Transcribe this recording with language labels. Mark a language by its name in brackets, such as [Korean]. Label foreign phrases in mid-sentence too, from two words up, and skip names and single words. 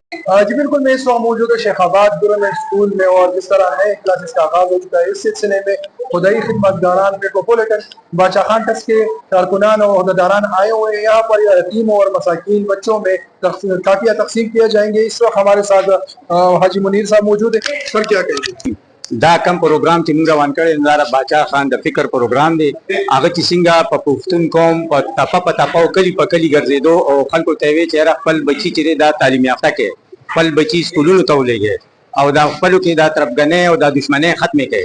[Urdu] جی بالکل، میں اس وقت موجود ہے شیخ آباد گورنمنٹ اسکول میں، اور جس طرح نئے کلاسز کا آغاز ہو چکا ہے اس سلسلے میں خدائی خدمت گاران میٹروپولیٹن بادشاہ خان ٹرسٹ کے کارکنان اور عہدیداران آئے ہوئے ہیں یہاں پر یتیموں اور مساکین بچوں میں کافیہ تقسیم کیے جائیں گے۔ اس وقت ہمارے ساتھ حاجی منیر صاحب موجود ہیں، سر کیا کہیں گے؟ [Pashto] دا کم پروګرام چې موږ روان کړی دا باچا خان د فکر پروګرام دی، هغه چې څنګه په پښتون قوم په تپه او کلی په کلی ګرځېدو او خلکو ته ویې چې یاره خپل بچي چې دی دا تعلیم یافته کړي، خپل بچي سکولونو ته ولېږئ او دا خپلو کې دا تربګنۍ او دا دشمنۍ ختمې کړي.